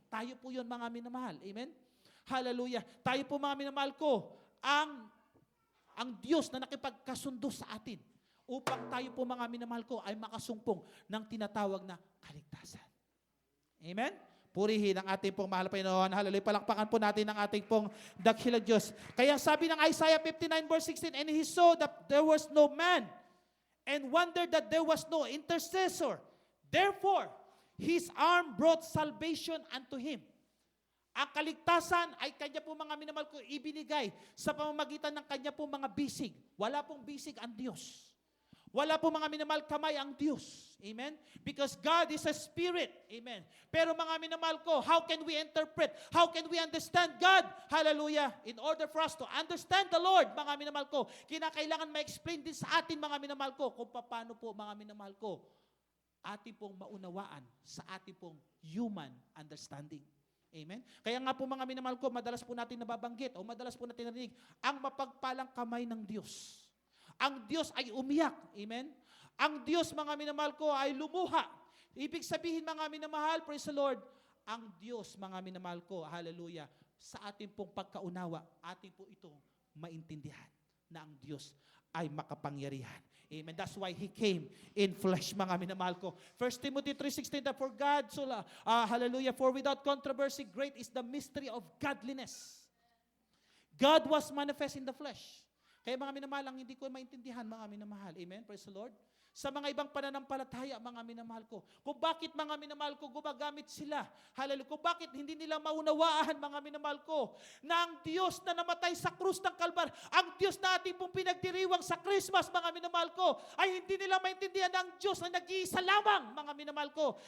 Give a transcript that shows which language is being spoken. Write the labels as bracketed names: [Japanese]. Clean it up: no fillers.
[Filipino] Tayo po yun, mga minamahal. Amen? Hallelujah. Tayo po, mga minamahal ko, ang Diyos na nakipagkasundo sa atin upang tayo po, mga minamahal ko, ay makasumpong ng tinatawag na kaligtasan. Amen? Purihin ang ating pong mahal na Panginoon. Hallelujah. Palakpakan po natin ang ating pong dakilang Diyos. Kaya sabi ng [English] Isaiah 59 verse 16, and he saw that there was no man and wondered that there was no intercessor. Therefore, his arm brought salvation unto him. [Filipino] Ang kaligtasan ay kanya po, mga minamahal ko, ibinigay sa pamamagitan ng kanya po mga bisig. Wala pong bisig ang Diyos. Wala po, mga minamahal, kamay ang Diyos. [English] Amen? Because God is a spirit. Amen. [Filipino] Pero mga minamahal ko, [English] how can we interpret? How can we understand God? [Filipino] Hallelujah. [English] In order for us to understand the Lord, [Filipino] mga minamahal ko, kinakailangan ma-explain din sa atin, mga minamahal ko, kung paano po, mga minamahal ko, ating pong maunawaan sa ating pong [English] human understanding. [Filipino] Amen? Kaya nga po, mga minamahal ko, madalas po natin nababanggit o madalas po natin narinig ang mapagpalang kamay ng Diyos. Ang Diyos ay umiyak. Amen? Ang Diyos, mga minamahal ko, ay lumuha. Ibig sabihin, mga minamahal, [English] praise the Lord, [Filipino] ang Diyos, mga minamahal ko, hallelujah, sa ating pong pagkaunawa, ating po itong maintindihan na ang Diyos ay makapangyarihan. [English] Amen. That's why He came in flesh, [Filipino] mga minamahal ko. [English] 1 Timothy 3:16, that for God, hallelujah, for without controversy, great is the mystery of godliness. God was manifest in the flesh. [Filipino] Kaya mga minamahal, ang hindi ko maintindihan, mga minamahal. Amen? [English] Praise the Lord. [Filipino] Sa mga ibang pananampalataya, mga minamahal ko, kung bakit mga minamahal ko gumagamit sila, hallelujah, kung bakit hindi nila maunawaan, mga minamahal ko, na ang Diyos na namatay sa krus ng Kalbar, ang Diyos na ating pong pinagdiriwang sa Christmas, mga minamahal ko, ay hindi nila maintindihan ang Diyos na nag-iisa lamang, mga minamahal ko.